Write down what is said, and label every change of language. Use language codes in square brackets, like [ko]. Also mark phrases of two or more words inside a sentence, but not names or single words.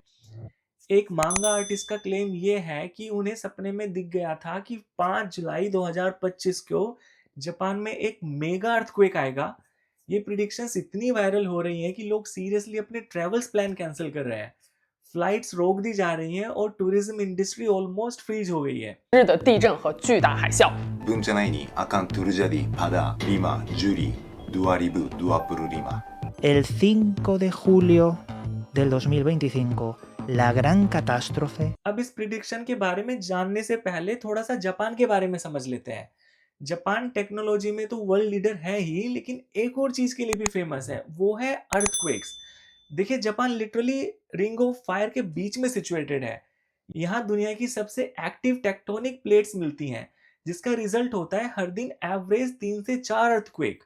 [hi] एक [en] manga artist [hi] का क्लेम ये है कि उन्हें सपने में दिख गया था कि 5 जुलाई 2025 को जापान में एक [en] mega earthquake [hi] आएगा। ये प्रिडिक्शंस इतनी वायरल हो रही हैं कि लोग सीरियसली अपने [en] travels plan cancel [hi] कर रहे हैं। फ्लाइट्स रोक दी जा रही हैं और [en] tourism industry almost freeze [hi] हो गई है। [zh] 日的地震和巨大海啸。 [id] Bunjanai akan turjadi pada lima juli 2025. [es] El 5 de julio del 2025, la gran catástrofe. [hi] अब इस प्रिडिक्शन के बारे में जानने से पहले थोड़ा सा जापान के बारे में समझ लेते हैं। जापान टेक्नोलॉजी में तो [en] world leader [hi] है ही, लेकिन एक और चीज के लिए भी फेमस है, वो है अर्थक्वेक्स। देखिए, जापान [en] literally ring of fire [hi] के बीच में सिचुएटेड है। यहाँ दुनिया की सबसे [en] active tectonic plates [hi] मिलती हैं, जिसका रिजल्ट होता है हर दिन एवरेज 3 से 4 अर्थक्वेक।